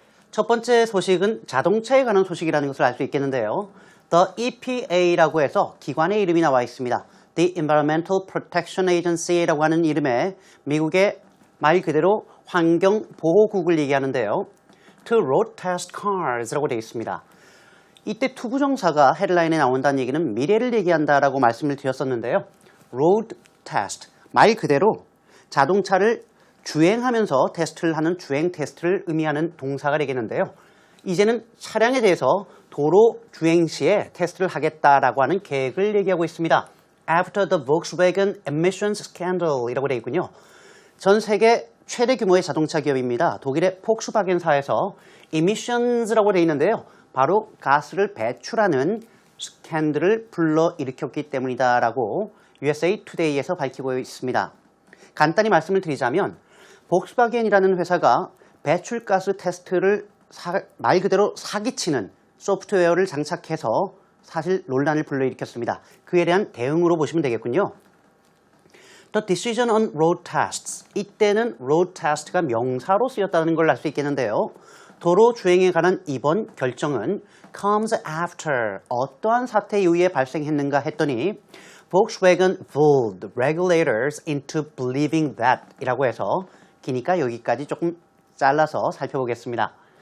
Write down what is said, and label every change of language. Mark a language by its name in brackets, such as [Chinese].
[Korean] 첫 번째 소식은 자동차에 관한 소식이라는 것을 알 수 있겠는데요. The EPA라고 해서 기관의 이름이 나와 있습니다. The Environmental Protection Agency라고 하는 이름의 미국의 말 그대로 환경보호국을 얘기하는데요. [English] To road test cars라고 [Korean] 되어 있습니다. 이때 투부정사가 헤드라인에 나온다는 얘기는 미래를 얘기한다라고 말씀을 드렸었는데요. road test, 말 그대로 자동차를 주행하면서 테스트를 하는 주행 테스트를 의미하는 동사가 되겠는데요. 이제는 차량에 대해서 도로 주행 시에 테스트를 하겠다라고 하는 계획을 얘기하고 있습니다. [English] After the Volkswagen emissions scandal [Korean] 이라고 되어 있군요. 전 세계 최대 규모의 자동차 기업입니다. 독일의 폭스바겐사에서 emissions라고 되어 있는데요. 바로 가스를 배출하는 스캔들을 불러일으켰기 때문이다라고 USA Today에서 밝히고 있습니다. 간단히 말씀을 드리자면 복스바겐이라는 회사가 배출가스 테스트를 말 그대로 사기치는 소프트웨어를 장착해서 사실 논란을 불러일으켰습니다. 그에 대한 대응으로 보시면 되겠군요. [English] The decision on road tests. [Korean] 이때는 road test가 명사로 쓰였다는 걸 알 수 있겠는데요. 도로 주행에 관한 이번 결정은 [English] comes after [Korean] 어떠한 사태 이후에 발생했는가 했더니 [English] Volkswagen fooled regulators into believing that [Korean] 이라고 해서 기니까 여기까지 조금 잘라서 살펴보겠습니다.